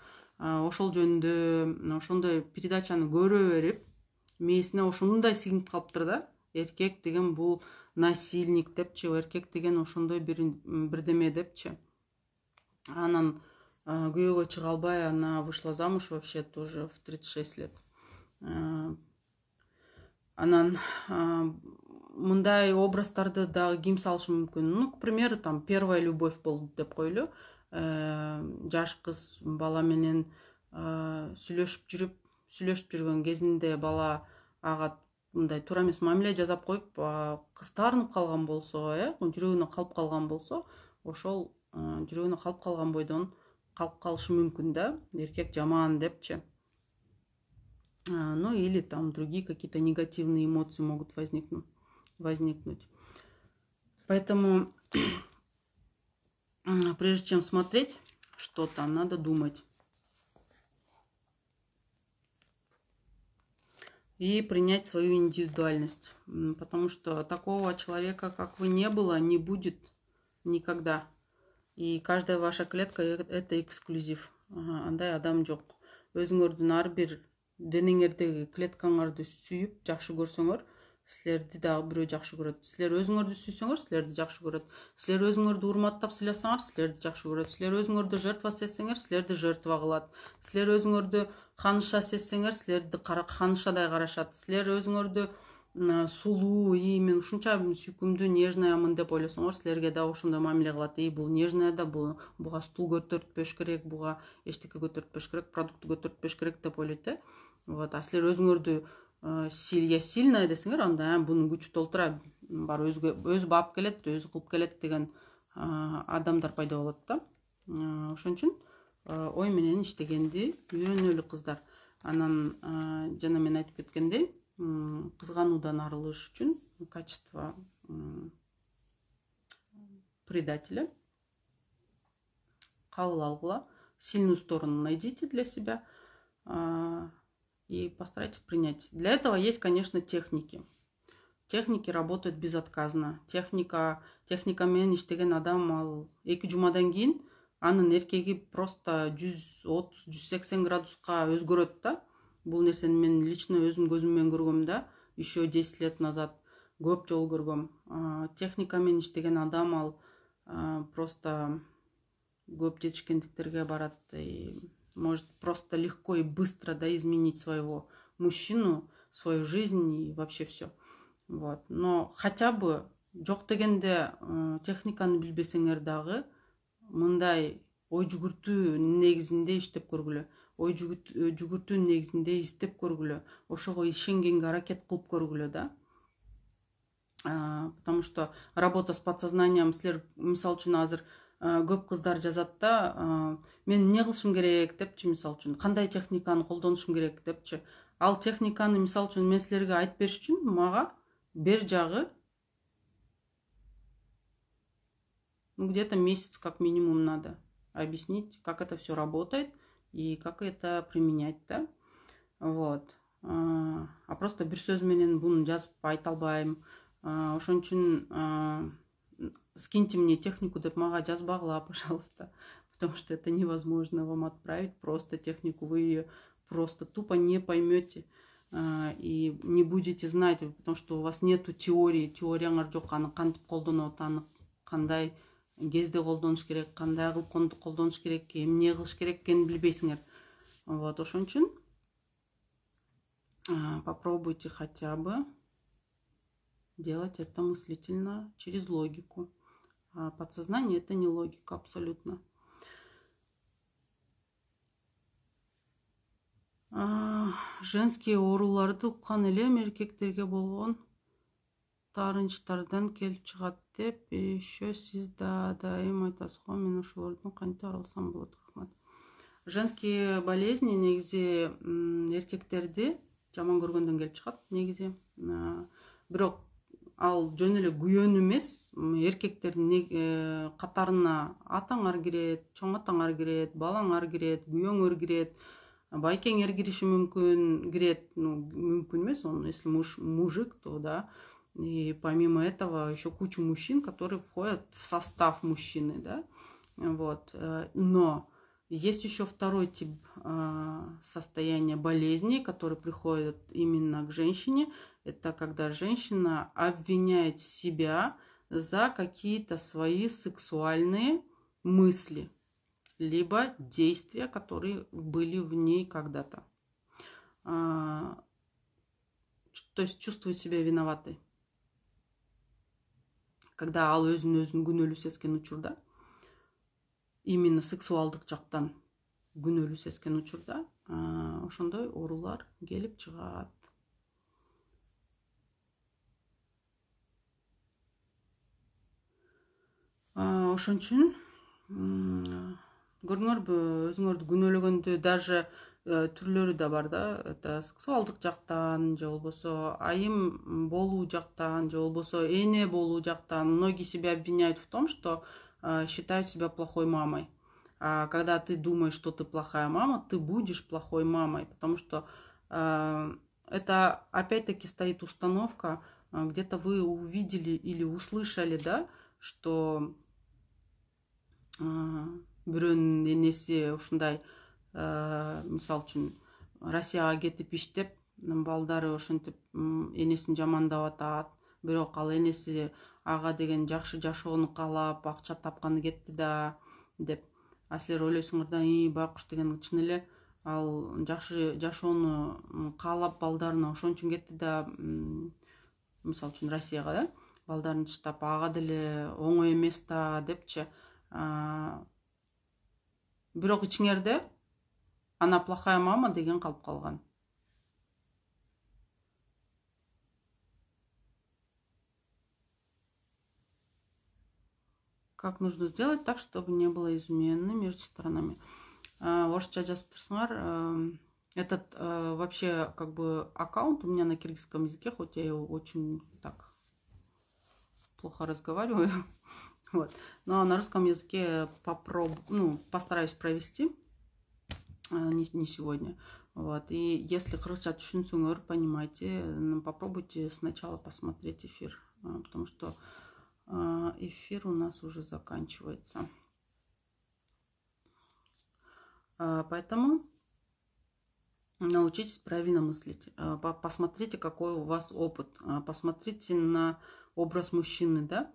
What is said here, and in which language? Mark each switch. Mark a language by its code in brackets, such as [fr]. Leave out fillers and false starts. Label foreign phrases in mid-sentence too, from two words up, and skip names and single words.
[ky] Ошол жөнүндө ошондой передачаны көрө берип, мээсине ошондой сиңип калыптыр да. Эркек деген бул насильник депчи, эркек деген ошондой бирдеме депчи. Анан күйөөгө чыга албай, [ru] она вышла замуж вообще тоже в 36 лет. [ky] Анан мындай образдарды дагы ким салышы мүмкүн? [ru] Ну, к примеру, там первая любовь [ky] болду деп койлу. Жаш кыз бала менен сүйлөшүп жүргөн кезинде бала ага мындай туура эмес мамиле жасап коюп, кыз таарынып калган болсо, жүрөгүнө калып калган болсо, ошол жүрөгүнө калып калган бойдон калып калышы мүмкүн да, эркек жаман депчи. [ru] Ну или там другие какие-то негативные эмоции могут возникнуть. Поэтому прежде чем смотреть что-то, надо думать. И принять свою индивидуальность. Потому что такого человека, как вы, не было, не будет никогда. И каждая ваша клетка — это эксклюзив. [ky] Андай адам жок. Өзүңөрдүн ар бир денеңердеги клеткаңарды сүйүп жакшы көрсөңөр, силерди дагы бирөө жакшы көрөт. Силер өзүңөрдү сүйсөңөр, силерди жакшы көрөт. Силер өзүңөрдү урматтап сыйласаңар, силерди жакшы көрөт. Силер өзүңөрдү жертва сезсеңер, силерди жертва кылат. Силер өзүңөрдү ханыша сезсеңер, силерди ханышадай карашат. Силер өзүңөрдү сулуу, мен ушунча сүйкүмдүү, нежныймын деп ойлосоңор, силерге да ошондой мамиле кылат. Бул нежная да, буга стул көтөртпөш керек, буга эчтеке көтөртпөш керек, продукт көтөртпөш керек деп ойлойт. Вот, а силер өзүңөрдү [ru] я сильная [ky] десеңер, анда бунун күчү толтура, бар өзү баап келет, өзү кылып келет деген адамдар пайда болот да. Ошон үчүн ой менен иштегенди үйрөнөлү кыздар. Анан жана мен айтып кеткендей, кызгануудан арылыш үчүн [ru] качество предателя [ky] кабыл алгыла, [ru] сильную сторону найдите для себя и постарайтесь принять. Для этого есть, конечно, техники. Техники работают безотказно. [ky] Техника менен иштеген адам ал 2 жумадан кийин анын эркеги просто 130-180 градуска өзгөрөт да. Бул нерсени мен лично өзүм көзүм менен көргөм да, [ru] еще 10 лет назад [ky] көп жолу көргөм. Техника менен иштеген адам ал просто көп жетишкендиктерге барат [ru] и может просто легко и быстро изменить своего мужчину, свою жизнь и вообще все. Вот. Но хотя бы [ky] жок дегенде техниканы билбесеңер дагы мындай ой жүгүртүү негизинде иштеп көргүлө. Ой жүгүртүү негизинде издеп көргүлө. Ошого ишенгенге аракет кылып көргүлө да. [ru] Потому что работа с подсознанием, [ky] силер мисалы үчүн азыр көп кыздар жазат да, мен эмне кылышым керек депчи, мисалы үчүн кандай техниканы колдонушум керек депчи. Ал техниканы мисалы үчүн мен силерге айтып бериш үчүн мага бер жагы [ru] где-то месяц как минимум надо объяснить, как это все работает и как это применять, да. Вот. А просто [ky] бир сөз менен буну жазып айта албайм. Ошон үчүн [ru] скиньте мне технику [ky] деп мага жазбагыла, [ru] пожалуйста, потому что это невозможно вам отправить просто технику, вы ее просто тупо не поймете и не будете знать, потому что у вас нету [ky] теорияңар жок, аны кантип колдонот, аны кандай кезде колдонуш керек, кандай кылып колдонуш керек, эмне кылыш керек экенин билбейсиңер. [ru] Вот, [ky] ошон үчүн [ru] попробуйте хотя бы делать это мыслительно, через логику. Подсознание — это не логика абсолютно. [ky] Женские ооруларды уккан элем, эркектерге болгон таарынычтардан келип чыгат деп, еще сиз дайым айтасыз го, мен ошолордон кантип арылсам болот? Рахмат. [ru] Женские болезни [ky] негизи эркектерди жаман көргөндөн келип чыгат негизи. Бирок ал жөн эле күйөөнү эмес, эркектердин катарына атаңар кирет, чоң атаңар кирет, балаңар кирет, күйөөңөр кирет, байкеңер кириши мүмкүн, кирет, ну, мүмкүн эмес, [ru] он если мужик, то да. И помимо этого еще куча мужчин, которые входят в состав мужчины, да. Вот. Но есть еще второй тип состояния болезни, который приходит именно к женщине. Это когда женщина обвиняет себя за какие-то свои сексуальные мысли, либо действия, которые были в ней когда-то. То есть чувствует себя виноватой. [ky] Когда ал өзүн күнөөлүү сезген учурда, именно сексуалдык жактан күнөөлүү сезген учурда, ошондой оорулар келип чыгат. Ошон үчүн көрдүңөрбү, өзүңөрдү күнөөлөгөндө даже түрлөрү да бар да. Это сексуалдык жактан, же болбосо айым болуу жактан, же болбосо эне болуу жактан. [ru] Многие себя обвиняют в том, что считают себя плохой мамой. А когда ты думаешь, что ты плохая мама, ты будешь плохой мамой, потому что это опять-таки стоит установка, где-то вы увидели или услышали, да, что [ky] бирөөнүн энеси ушундай, мисалы үчүн Россияга кетип иштеп, балдары ошентип энесин жамандап атат, бирок ал энеси ага деген жакшы жашоону каалап, акча тапканы кетти да, деп. А силер ойлойсуңар да, байкуш деген чын эле ал жакшы жашоону каалап балдарына ошон үчүн кетти да, мисалы үчүн Россияга, да, балдарын таштап, ага деле оңой эмес да, депчи. Бирок ичиңерде [ru] она плохая мама [ky] деген калып калган. [ru] Как нужно сделать так, чтобы не было измены между сторонами? [ky] Орысча жазып турсуңар. [ru] Этот вообще как бы аккаунт у меня на киргизском языке, хоть я его очень так плохо разговариваю. Вот. Но на русском языке постараюсь провести, не сегодня. Вот. И если [ky] кыргызча түшүнсөңөр, [ru] понимаете, попробуйте сначала посмотреть эфир, потому что эфир у нас уже заканчивается. Поэтому научитесь правильно мыслить. Посмотрите, какой у вас опыт. Посмотрите на образ мужчины, да?